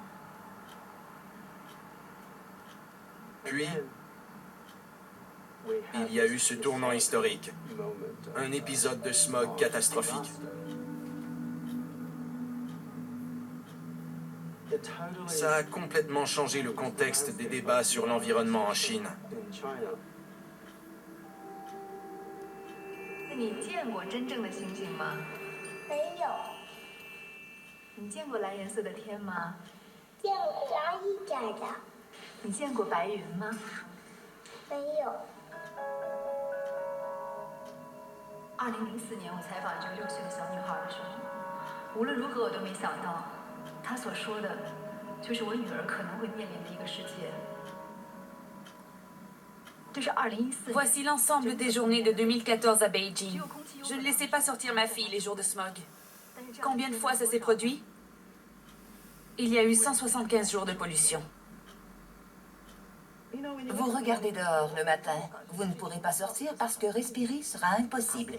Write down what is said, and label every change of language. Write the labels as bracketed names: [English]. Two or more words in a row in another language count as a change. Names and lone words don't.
[French] Puis, il y a eu ce tournant historique. Un épisode de smog catastrophique. Ça a complètement changé le contexte des débats sur l'environnement en Chine. [Chinese] 你见过真正的星星吗？没有，你见过蓝颜色的天吗？见过蓝一点的，你见过白云吗？没有。 2004年，我采访一个6岁的小女孩的时候，无论如何我都没想到，她所说的，就是我女儿可能会面临的一个世界。 [French] Voici l'ensemble des journées de 2014 à Beijing. Je ne laissais pas sortir ma fille les jours de smog. Combien de fois ça s'est produit? Il y a eu 175 jours de pollution. Vous regardez dehors le matin, vous ne pourrez pas sortir parce que respirer sera impossible.